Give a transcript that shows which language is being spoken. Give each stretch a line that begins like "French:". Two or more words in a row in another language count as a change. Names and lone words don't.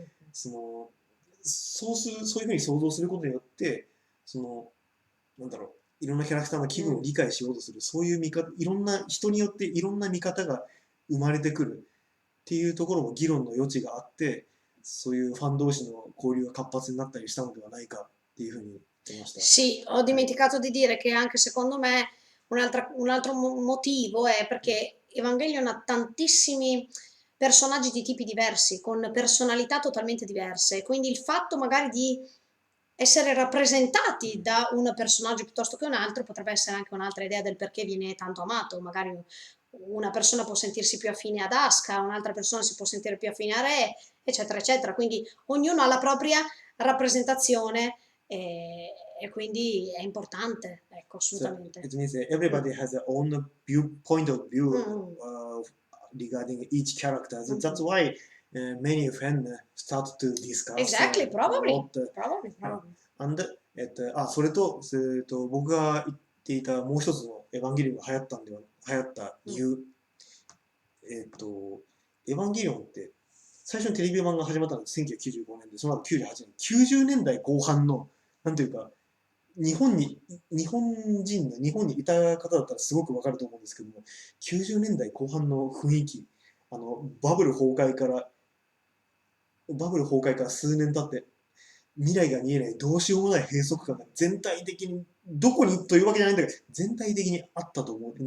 Japanese: そういうふうに想像することによって、なんだろう、いろんなキャラクターの気分を理解しようとする、そういう見方、いろんな人によっていろんな見方が生まれてくるっていうところも議論の余地があって、そういうファン同士の交流が活発になったりしたのではないかっていうふうに言いました。
Italian: Sì, ho dimenticato di dire che anche secondo me un altro motivo è perché Evangelion ha tantissimi personaggi di tipi diversi, con personalità totalmente diverse, quindi il fatto magari di essere rappresentati da un personaggio piuttosto che un altro potrebbe essere anche un'altra idea del perché viene tanto amato. Magari una persona può sentirsi più affine ad Asuka, un'altra persona si può sentire più affine a Re, eccetera, eccetera. Quindi ognuno ha la propria rappresentazione e quindi è importante, ecco, assolutamente.
English: So it means that everybody has their own point of view regarding each character. So that's why many fans start to discuss. Exactly, probably.
Japanese: And それと、僕が言っていたもう一つのエヴァンゲリオンが流行った理由。エヴァンゲリオンって最初にテレビ版が始まったのが1995年で、その後98年、90年代後半の、なんていうか、日本にいた方だったらすごくわかると思うんですけども、90年代後半の雰囲気、バブル崩壊から数年経って、未来が見えないどうしようもない閉塞感が全体的に、どこにというわけじゃないんだけど、全体的にあったと思う。